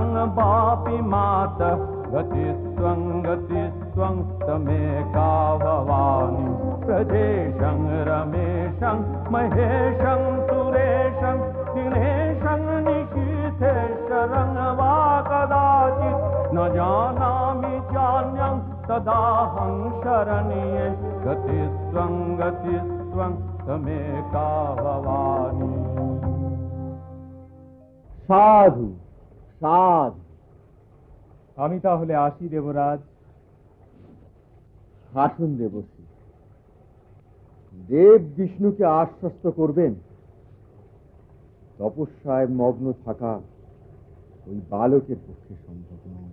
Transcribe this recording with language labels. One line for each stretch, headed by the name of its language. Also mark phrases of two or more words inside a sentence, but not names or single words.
Sanskrit: वापि मातः गतिस्त्वं तमेका भवानि प्रजेशं रमेशं महेशं सुरेशं दिनेशं निशीथेश्वरं वा कदाचित् न जानामि चान्यं तदाहं शरण्ये गतिस्त्वं तमेका भवानि।
Bangla: সাধু সাধু। আমি তাহলে আসি দেবরাজ। আসুন দেবশ্রী, দেব বিষ্ণুকে আশ্বস্ত করবেন তপস্যায় মগ্ন থাকা ওই বালকের পক্ষে সম্ভব নয়।